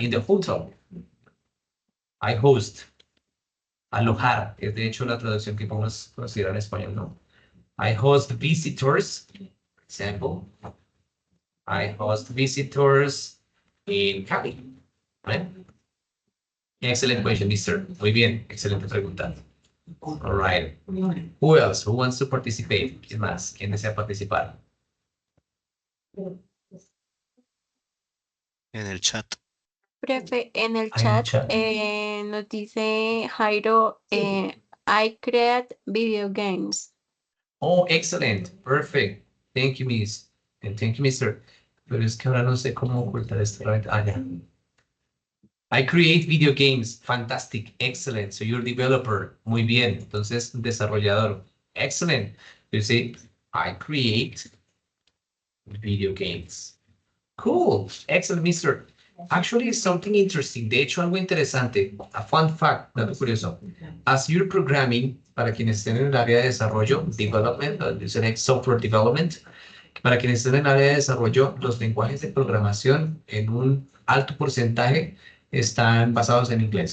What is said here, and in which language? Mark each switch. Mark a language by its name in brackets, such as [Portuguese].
[English] In the hotel. I host. Alojar. [Spanish] Es de hecho la traducción que podemos considerar en español, ¿no? [English] I host visitors, for example. I host visitors in Cali, right? Excellent question, mister. [Spanish] Muy bien, excelente pregunta. [English] All right. Who else? Who wants to participate? [Spanish] ¿Quién más? ¿Quién desea participar? En el chat. Profe, en el Hay un chat chat. nos dice Jairo, [English] I create video games. Oh, excellent. Perfect. Thank you, miss. And thank you, mister. [Spanish] Pero es que ahora no sé cómo ocultar esto. [English] Ah, ya. I create video games. Fantastic. Excellent. So you're developer. Muy bien. [Spanish] Entonces, desarrollador. [English] Excellent. You say, I create video games. Cool. Excellent, mister. Actually, something interesting. [Spanish] De hecho, algo interesante. [English] A fun fact, [Spanish] dato curioso. [English] As you're programming, [Spanish] para quienes estén en el área de desarrollo, [English] development, software development, [Spanish] para quienes estén en el área de desarrollo, los lenguajes de programación en un alto porcentaje están basados en inglés.